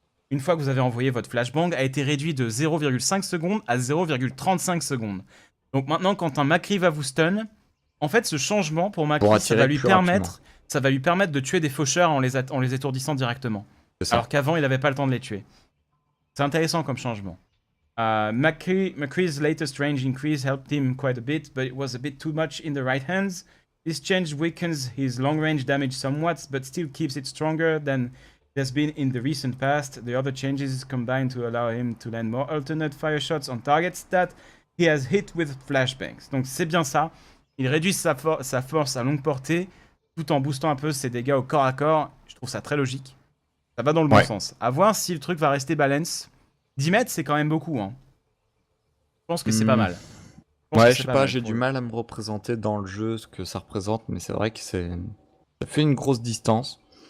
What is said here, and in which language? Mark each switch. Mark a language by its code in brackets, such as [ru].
[fr] Une fois que vous avez envoyé votre flashbang, a été réduit de 0,5 secondes à 0,35 secondes. Donc maintenant, quand un McCree va vous stun, en fait, ce changement pour McCree, ça va lui permettre de tuer des faucheurs en les étourdissant directement. Alors qu'avant, il n'avait pas le temps de les tuer. C'est intéressant comme changement. [en] McCree's latest range increase helped him quite a bit, but it was a bit too much in the right hands. This change weakens his long range damage somewhat, but still keeps it stronger than has been in the recent past. The other changes combine to allow him to land more alternate fire shots on targets that he has hit with flashbangs. [fr] Donc c'est bien ça. Il réduit sa force à longue portée tout en boostant un peu ses dégâts au corps à corps. Je trouve ça très logique. Ça va dans le bon sens. À voir si le truc va rester balance. 10 mètres, c'est quand même beaucoup. Hein. Je pense que c'est pas mal. Ouais, je sais pas, j'ai du mal à me représenter dans le jeu ce que ça représente, mais c'est vrai que ça fait une grosse distance.